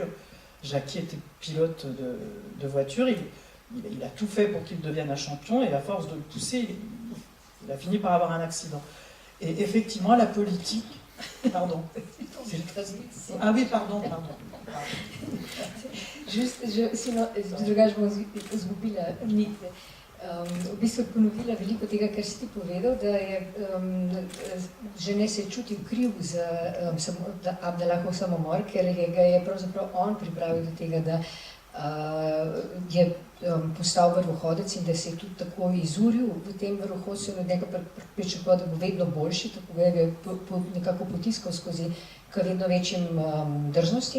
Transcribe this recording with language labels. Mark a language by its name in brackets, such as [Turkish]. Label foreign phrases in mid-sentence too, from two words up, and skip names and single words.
[French] Jackie était pilote de voiture, il a tout fait pour qu'il devienne un champion, et à force de le pousser, il a fini par avoir un accident. Et effectivement, la politique... Pardon. Ah oui, pardon. Sinon, [Slovenian] drugače bom izgubila nit. V bistvu ponovila veliko tega, kar si ti povedal, da je Genet se čutil kriv za Abdallahov samomor, ker ga je pravzaprav on pripravil do tega, da je postal vrhohodec in da se je tudi tako izuril v tem vrhohodcu in od njega pričakoval, da bo vedno boljši, tako ga je nekako potiskal skozi k vedno večjim drznostim.